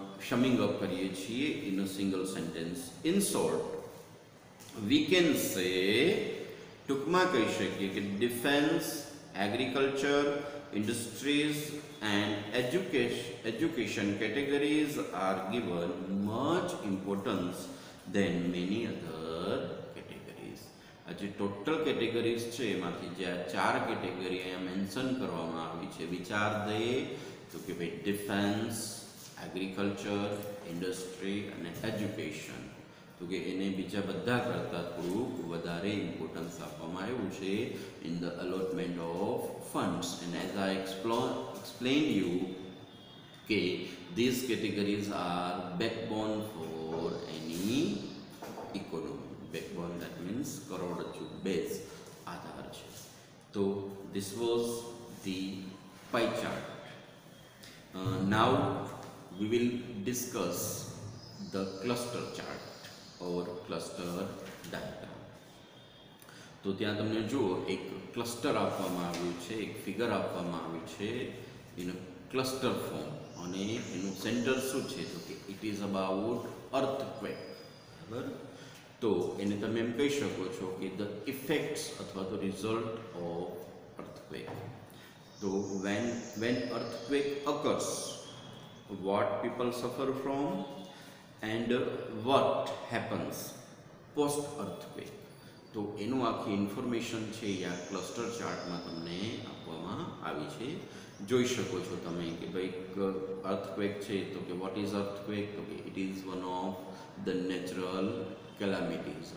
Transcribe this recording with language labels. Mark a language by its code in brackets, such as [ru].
[en] summing up [gu] કરીએ છીએ [en] In a single sentence. In short we can say, [gu] ટૂંકમાં કહી શકીએ કે [en] Defence, agriculture, industries and education categories are given much importance than many other categories. [gu] આ જે total categories છે એમાંથી જે આ 4 કેટેગરી અહીંયા મેન્શન કરવામાં આવી છે, વિચાર દે તો કે ભાઈ ડિફેન્સ, એગ્રીકલ્ચર, ઇન્ડસ્ટ્રી અને એજ્યુકેશન, તો કે એને બીજા બધા કરતાં થોડુંક વધારે ઇમ્પોર્ટન્સ આપવામાં આવ્યું છે [en] In the allotment of funds. And as I explained you કે these categories are backbone for any economy. Backbone, that means [gu] કરોડરજ્જુ, બેઝ, આધાર છે. [en] તો this was the pie chart. Now we will discuss the cluster chart or cluster diagram. [gu] તો ત્યાં તમને જુઓ એક cluster આપવામાં આવ્યું છે, એક ફિગર આપવામાં આવ્યું છે [en] in cluster form, [gu] અને એનું સેન્ટર શું છે તો કે [en] It is about earthquake. [gu] બરાબર? તો એને તમે એમ કહી શકો છો કે [en] the effects [gu] અથવા તો [en] Result of earthquake. તો when earthquake occurs, what people suffer from and what happens post earthquake. [gu] તો એનું આખી ઇન્ફોર્મેશન છે એ આ ક્લસ્ટર ચાર્ટમાં તમને આપવામાં આવી છે. જોઈ શકો છો તમે કે ભાઈ અર્થક્વેક છે તો કે [en] What is earthquake, તો કે it is one of the natural calamities.